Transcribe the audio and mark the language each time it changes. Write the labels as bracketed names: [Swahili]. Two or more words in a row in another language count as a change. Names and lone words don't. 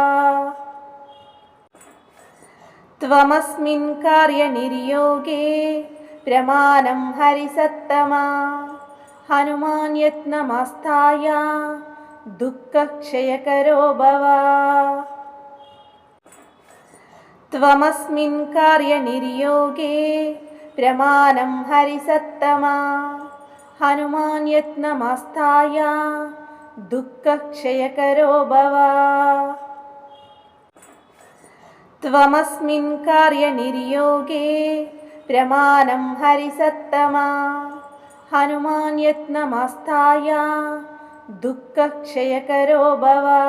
[Sanskrit] త్వమస్మిన్ కార్య నిర్యోగే ప్రమాణం హరిసత్తమా హనుమాన్ యత్నమస్తాయ దుఃఖక్షయకరో భవ. త్వమస్మిన్ కార్య నిర్యోగే ప్రమాణం హరిసత్తమా हनुमान् यत्नमास्थाय दुःखक्षयकरो भव। त्वमस्मिन् कार्यनिर्योगे प्रमाणं हरिसत्तमा हनुमान् यत्नमास्थाय दुःखक्षयकरो भव।